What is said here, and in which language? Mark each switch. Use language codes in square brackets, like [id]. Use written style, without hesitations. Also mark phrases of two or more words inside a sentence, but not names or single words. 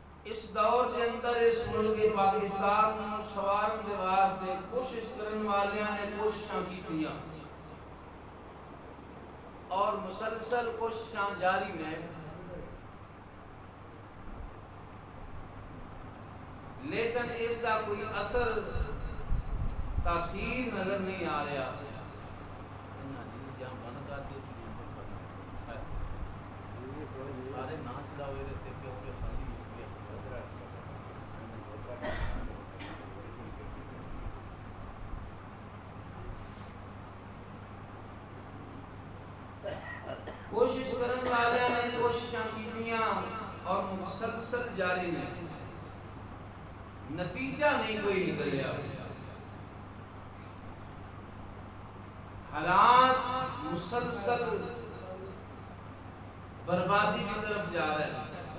[ur] اس دور کے اندر اس ملک پاکستان میں [pa] سوارن دے واسطے کوشش کرن والیاں نے کوششاں کیتیاں اور مسلسل کوششاں جاری نے، [ur] لیکن اس کا کوئی اثر تاثیر نظر نہیں آ رہا۔ [pa] سارے نہ چلاوے دیتے کیونکہ خالی کوشش کرنے والے نے کوششاں کیتیاں اور مسلسل جاری نے، نتیجہ نہیں کوئی نکلیا۔ [ur] حالات مسلسل بربادی کی طرف جا رہے ہیں۔